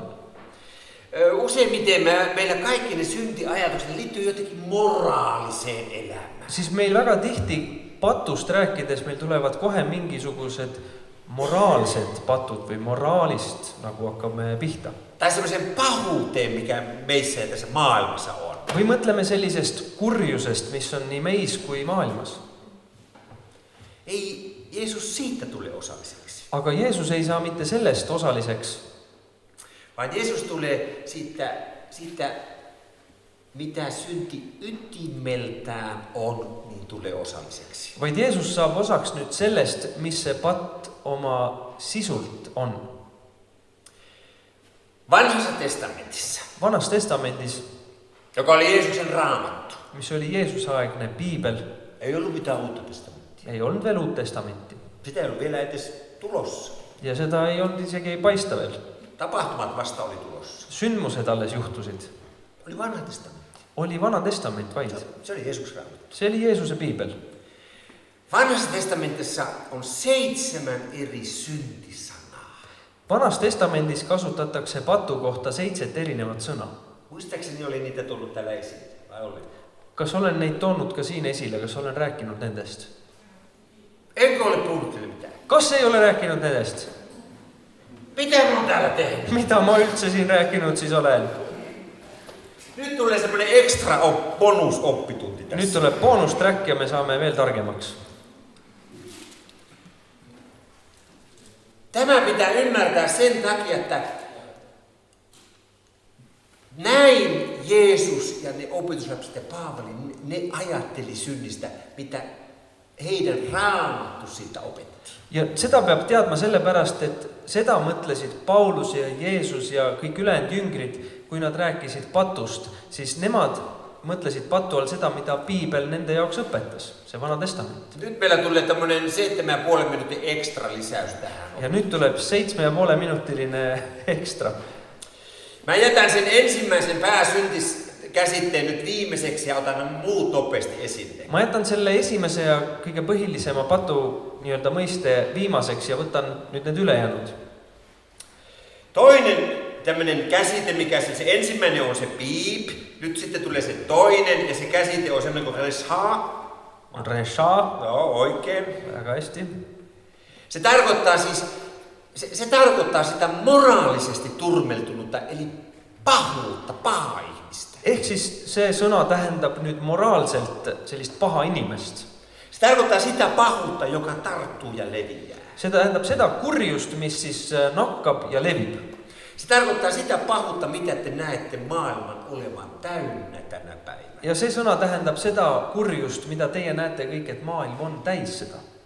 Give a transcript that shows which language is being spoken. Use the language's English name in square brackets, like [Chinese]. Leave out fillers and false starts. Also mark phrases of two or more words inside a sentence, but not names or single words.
[Finnish] Useimmiten meillä kaikki ne syntiajatukset liittyy jotenkin moraaliseen elämään. [Estonian] Siis meil väga tihti patust rääkides meil tulevad kohe mingisugused moraalsed patud või moraalist nagu hakkame pihta. [Finnish] Tai semmoisen pahuuteen, mikä meissä ja tässä maailmassa on. [Estonian] Või mõtleme sellisest kurjusest, mis on nii meis kui maailmas. [Finnish] Ei Jeesus siitä tulee osalliseksi. [Estonian] aga Jeesus ei saa mitte sellest osaliseks, [Finnish] Vaan Jeesus tulee siitä mitä synti ytimeltään on, niin tulee osalliseksi. [Estonian] vaid Jeesus saab osaks nüüd sellest, mis see patt oma sisult on. [Finnish] Vanhassa testamentissa, [Estonian] Vanas testamendis, [Finnish] joka oli Jeesuksen raamattu, [Estonian] mis oli Jeesuse-aegne piibel, [Finnish] ei ollut mitään uutta testamenttia. [Estonian] ei olnud veel uut testamenti. [Finnish] Sitä ei ollut vielä edes tulossa. [Estonian] Ja seda ei olnud isegi paista veel. [Finnish] Tapahtumat vasta oli tulossa. [Estonian] Sündmused alles juhtusid. [Finnish] Oli vanha testamentti. [Estonian] Oli vana testament vaid. [Finnish] Se oli Jeesuksen raamattu. [Estonian] See oli Jeesuse piibel. [Finnish] Vanhassa testamentissa on 7 eri syntisanaa. [Estonian] Vanas testamendis kasutatakse patu kohta 7 erinevat sõna. [Finnish] Muistaakseni oli niitä tullut täällä esille, vai oli? [Estonian] Kas olen neid toonud ka siin esile, kas olen rääkinud nendest? [Finnish] Enkö ole puhunut teille mitään? [Estonian] Kas ei ole rääkinud nendest? [Finnish] Mitä mä oon täällä tehnyt? [Estonian] Mitä ma üldse siin rääkinud siis olen? [Finnish] Nyt tulee semmoinen ekstra bonusoppitunti tässä. [Estonian] Nüüd tuleb boonustrack ja me saame veel targemaks. [Finnish] Tämä pitää ymmärtää sen takia, että näin Jeesus ja ne opetuslapset ja Paavali, ne ajatteli synnistä, mitä heidän raamattu siitä opetti. [Estonian] Ja seda peab teadma sellepärast, et seda mõtlesid Paulus ja Jeesus ja kõik ülejäänud jüngrid, kui nad rääkisid patust, siis nemad mõtlesid patu all seda, mida piibel nende jaoks õpetas, see vana testament. [Finnish] Nyt meillä tulee tämmöinen 7,5 minuutin ekstra lisäys tähän. [Estonian] Ja nüüd tuleb 7,5 minutiline ekstra. [Finnish] Mä jätän sen ensimmäisen pääsyntiskäsitteen nyt viimeiseksi ja otan muut nopeasti esille. [Estonian] Ma jätan selle esimese ja kõige põhilisema patu nii-öelda mõiste viimaseks ja võtan nüüd need ülejäänud. [Finnish] Toinen tämmöinen käsite, mikä se ensimmäinen on se piip, nyt sitten tulee se toinen ja se käsite on semmoinen kuin resha. [Estonian] On resha, [Finnish] Joo, oikein. [Estonian] väga hästi. [Finnish] Se tarkoittaa siis, se tarkoittaa sitä moraalisesti turmeltunutta, eli pahuutta, pahaa ihmistä. [Estonian] Ehk siis see sõna tähendab nüüd moraalselt sellist paha inimest. [Finnish] Se tarkoittaa sitä pahuutta, joka tarttuu ja leviää. [Estonian] See tähendab seda kurjust, mis siis nakkab ja levib. [Finnish] Se tarkoittaa sitä pahuutta, mitä te näette maailman olevan täynnä tänä päivänä. [Estonian] Ja see sõna tähendab seda kurjust, mida teie näete kõik, et maailm on täis seda.